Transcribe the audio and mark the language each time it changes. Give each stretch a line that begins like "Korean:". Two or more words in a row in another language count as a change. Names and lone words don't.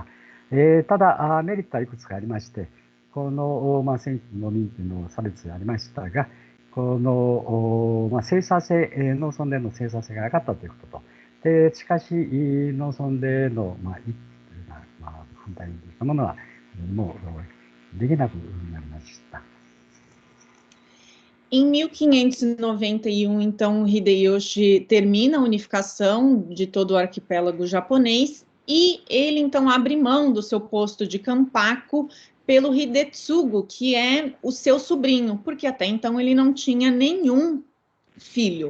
Japanese: ただメリットはいくつかありまして、この戦地農民というの差別がありましたが、この生産性、農村での生産性が上がったということと、でしかし農村での反対といったものはもうできなくなりました。
Portuguese: Em 1591, então, Hideyoshi termina a unificação de todo o arquipélago japonês e ele, então, abre mão do seu posto de Kanpaku pelo Hidetsugo, que é o seu sobrinho, porque até então ele não tinha nenhum filho.